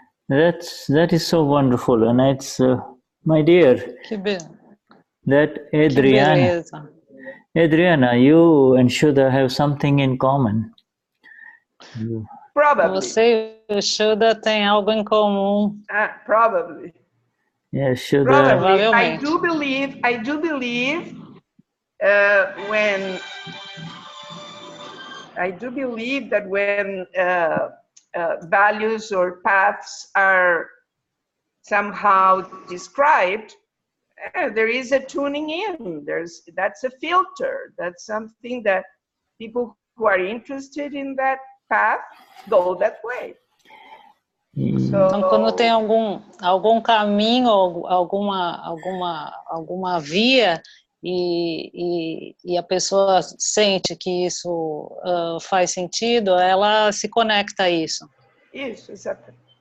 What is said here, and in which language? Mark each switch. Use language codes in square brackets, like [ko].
[en] That is so wonderful, and it's my dear. That Adriana, you and Shuddha have something in common. Probably. [pt] Você e o Shuddha têm algo em comum. [en] Probably. Yeah, Shuddha. Probably. [pt] Provavelmente. [en] I do believe that when values or paths are somehow described, there is a tuning in. That's a filter. That's something that people who are interested in that path go that way. [pt] Então, quando tem algum caminho, alguma via, e a pessoa sente que isso faz sentido, ela se conecta a isso. Isso, exatamente.